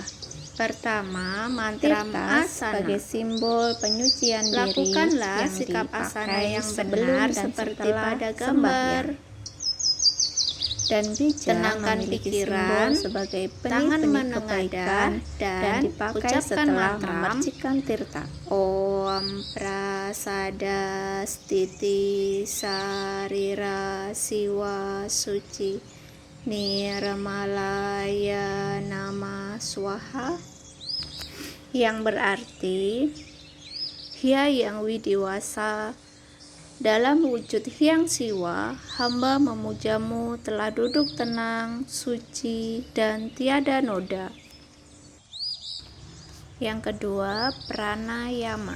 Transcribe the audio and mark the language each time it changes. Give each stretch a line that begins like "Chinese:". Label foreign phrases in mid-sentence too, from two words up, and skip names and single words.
Indonesian: Pertama, mantra asana sebagai simbol penyucian diri. Lakukanlah sikap asana yang benar seperti pada gambar. Dan bija tenangkan pikiran sebagai tangan menengadah dan dipakai setelah memercikan tirta.
Sanskrit: Om prasada stiti sarira siwa suci nirmalaya nama swaha,
Indonesian: yang berarti Hyang Widiwasa, dalam wujud Hyang Siwa, hamba memujamu telah duduk tenang, suci, dan tiada noda. Yang kedua, pranayama.